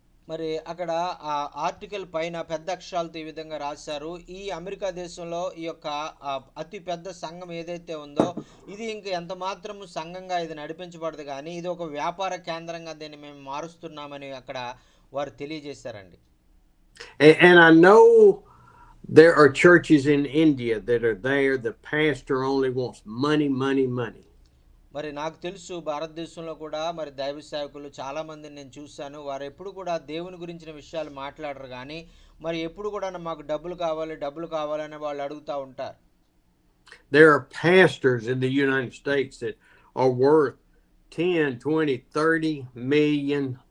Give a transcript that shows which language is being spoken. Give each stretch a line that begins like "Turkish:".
Telugu: మరి అక్కడ ఆ ఆర్టికల్ పైన పెద్ద అక్షరాలతో ఈ విధంగా రాశారు, ఈ అమెరికా దేశంలో ఈ యొక్క అతి పెద్ద సంఘం ఏదైతే ఉందో ఇది ఇంక ఎంత మాత్రము సంఘంగా ఇది నడిపించబడదు, కానీ ఇది ఒక వ్యాపార కేంద్రంగా దీన్ని మేము మారుస్తున్నామని అక్కడ వారు తెలియజేశారండి.
English: And I know there are churches in India that are there, the pastor only wants money.
Telugu: మరి నాకు తెలుసు భారతదేశంలో కూడా మరి దైవ సేవకులు చాలా మందిని నేను చూశాను, వారు ఎప్పుడు కూడా దేవుని గురించిన విషయాలు మాట్లాడరు, కానీ మరి ఎప్పుడు కూడా మాకు డబ్బులు కావాలని వాళ్ళు అడుగుతూ ఉంటారు.
English: There are pastors in the United States that are worth $10, $20, $30 million.